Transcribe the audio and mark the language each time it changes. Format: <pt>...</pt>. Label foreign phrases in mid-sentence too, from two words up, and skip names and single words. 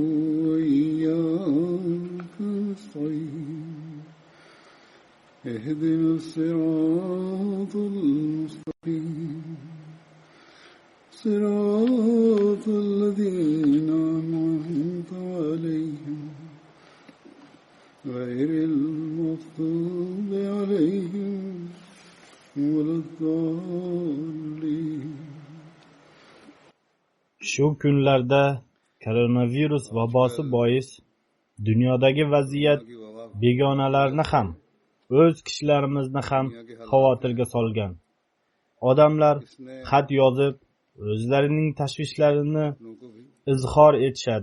<ar>وإياك نستعين اهدنا الصراط المستقيم صراط الذين أنعمت عليهم غير المغضوب عليهم ولا الضالين.</ar> <uz>Shu kunlarda koronavirus vabosi bois dunyodagi vaziyat begonalarni ham, o'z kishilarimizni ham xavotirga solgan. Odamlar xat yozib, o'zlarining tashvishlarini izhor etishadi.</uz>